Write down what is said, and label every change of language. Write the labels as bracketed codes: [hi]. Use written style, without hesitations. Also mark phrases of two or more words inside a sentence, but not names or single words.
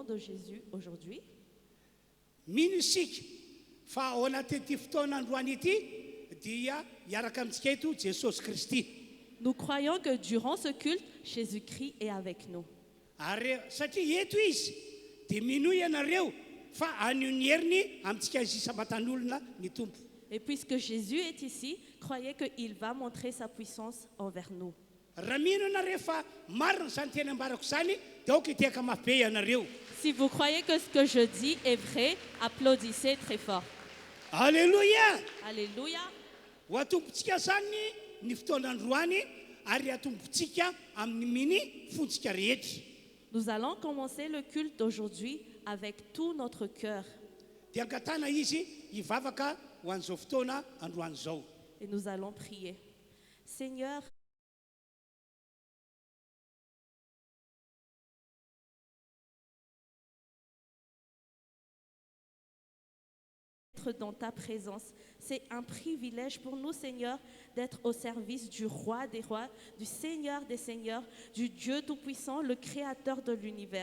[fr] Jésus aujourd'hui. [mg] Mino isika fa ao anatyty fotoanandroany ity dia hiaraka amintsika eto Jesosy Kristy. [fr] Nous croyons que durant ce culte, Jésus-Christ est avec nous. [mg] Ary satria eto izy dia mino ianareo fa anio ny heriny amintsika izy samatan'olona ny tompo. [fr] Et puisque Jésus est ici, croyez qu'il va montrer sa puissance envers nous. [mg] Raha mino ianareo fa marina zany teny ambarako zany dia aoka hiteka mafy be ianareo. [fr] Si vous croyez que ce que je dis est vrai, applaudissez très fort. Alléluia! Alléluia. [mg] Ho atompontsika zany ny fotoanandroany ary atompontsika amin'ny miny fontsika rehetra. [fr] Nous allons commencer le culte d'aujourd'hui avec tout notre cœur. [mg] Dia angatana izy hivavaka ho an'izao fotoana androany izao. [fr] Et nous allons prier. Seigneur, être dans ta présence, c'est un privilège pour nous, Seigneur, d'être au service du roi des rois, du Seigneur des seigneurs, du Dieu tout-puissant, le créateur de l'univers.